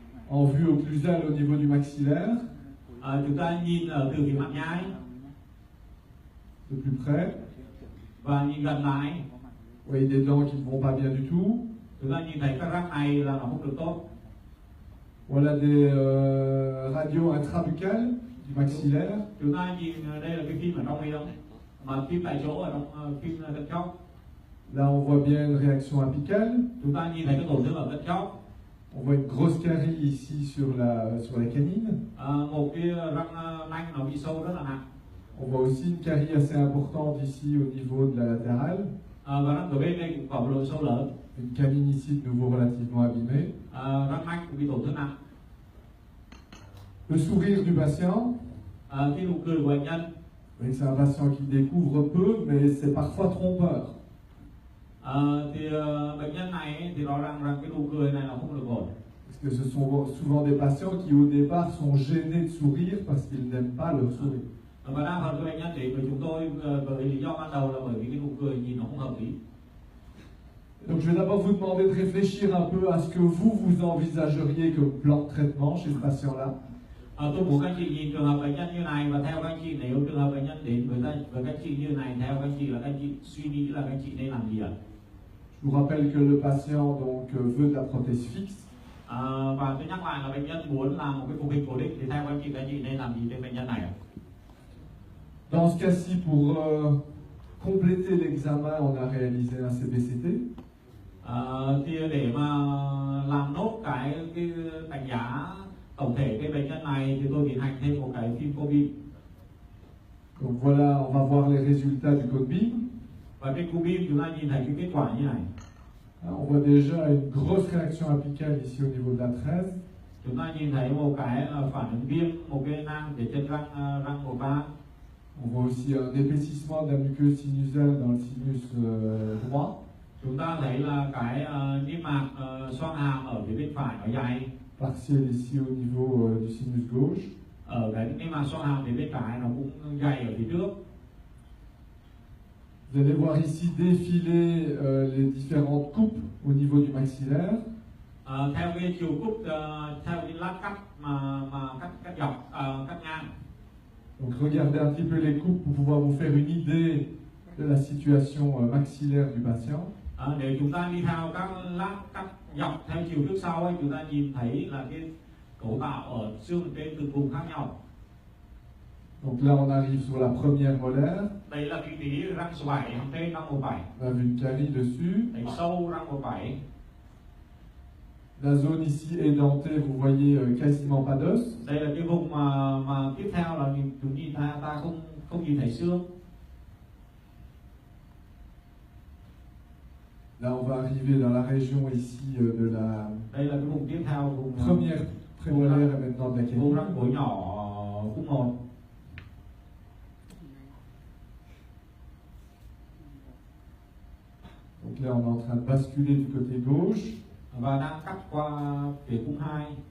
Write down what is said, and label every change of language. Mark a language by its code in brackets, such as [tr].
[fr] En vue occlusale au niveau du maxillaire. [vi] Chúng ta nhìn ở từ phía mặt nhai. [fr] De plus près. [vi] Và nhìn gần lại. [fr] Vous voyez des dents qui ne vont pas bien du tout. [vi] Chúng ta nhìn thấy các răng này là nó không được tốt. [fr] Voilà des radios intrabuccales du maxillaire. [vi] Chúng ta nhìn đây là cái phim ở trong miệng, mà phim tại chỗ ở trong phim cận chóp. [fr] Là on voit bien une réaction apicale. [vi] Chúng ta nhìn thấy cái tổn thương ở cận chóp. [fr] On voit une grosse carie ici sur les canines. [vi] Một cái răng nanh nó bị sâu rất là nặng. [fr] On voit aussi une carie assez importante ici au niveau de la latérale. [vi] Và răng ở bên đây cũng có một độ sâu lớn. [fr] Une canine ici de nouveau relativement abîmée. [vi] Răng nanh cũng bị tổn thương nặng. [fr] Le sourire du patient. [vi] Cái nụ cười của bệnh nhân. [fr] C'est un patient qui découvre peu, mais c'est parfois trompeur. [vi] Thì bệnh nhân này thì rõ ràng rằng cái nụ cười này nó không được ổn. [fr] Parce que ce sont souvent des patients qui au départ sont gênés de sourire parce qu'ils n'aiment pas leur sourire. [vi] Và đa phần các bệnh nhân đến với chúng tôi bởi lý do ban đầu là bởi vì cái nụ cười nhìn nó không hợp lý. [fr] Donc je vais d'abord vous demander de réfléchir un peu à ce que vous envisageriez comme plan de traitement chez ce patient-là. [vi] Tôi muốn các anh chị nhìn trường hợp bệnh nhân như này và theo các anh chị nếu trường hợp bệnh nhân đến với các anh chị như này theo các anh chị là các anh chị suy nghĩ là các anh chị nên làm gì ạ? [fr] Je vous rappelle que le patient donc veut de la prothèse fixe. [vi] Và tôi nhắc lại là bệnh nhân muốn làm một cái phục hình cố định thì theo các anh chị nên làm gì trên bệnh nhân này ạ? [fr] Dans ce cas-ci, pour compléter l'examen, on a réalisé un CBCT. [vi] Thì để mà làm nốt cái đánh giá tổng thể cái bệnh nhân này thì tôi tiến hành thêm một cái phim Cobim. [fr] Donc voilà, on va voir les résultats du Cobim. [vi] Và trên Cobim chúng ta nhìn thấy cái kết quả như này. [fr] On voit déjà une grosse réaction apicale ici au niveau de la 13. [vi] Chúng ta nhìn thấy một cái phản ứng viêm, một cái nang để trên răng 13. [fr] On voit aussi un épaississement de la muqueuse sinusale dans le sinus droit. [vi] Chúng ta thấy là cái niêm mạc xoang hàm ở phía bên phải nó dày. [fr] Partiel ici au niveau du sinus gauche. [vi] Ở cái niêm mạc xoang hàm phía bên phải nó cũng dày ở phía trước. [fr] Vous allez voir ici défiler les différentes coupes au niveau du maxillaire. [vi] Theo cái chiều cúp, theo cái lát cắt mà cắt dọc, cắt ngang. [fr] Donc regardez un petit peu les coupes pour pouvoir vous faire une idée de la situation maxillaire du patient. [vi] Để chúng ta đi theo các lát cắt dọc theo chiều trước sau ấy, chúng ta nhìn thấy là cái cấu tạo ở xương trên từng vùng khác nhau. [fr] Donc là on arrive sur la première molaire. [vi] Đây là vị trí răng số 7 hàm trên răng 17. [fr] On a vu une carie dessus. [vi] Đánh sâu răng 17. [fr] La zone ici édentée, vous voyez quasiment pas d'os. [vi] Đây là cái vùng mà tiếp theo là chúng nhìn ta không nhìn thấy xương. [fr] Là, on va arriver dans la région ici de la [vi] Đây là cái vùng tiếp theo, vùng [fr] première prémolaire et maintenant de la [vi] vùng [fr] canine. [vi] răng cổ nhỏ khúc 1. [fr] Donc là, on est en train de basculer du côté gauche. [vi] Và đang cắt qua phía khúc 2.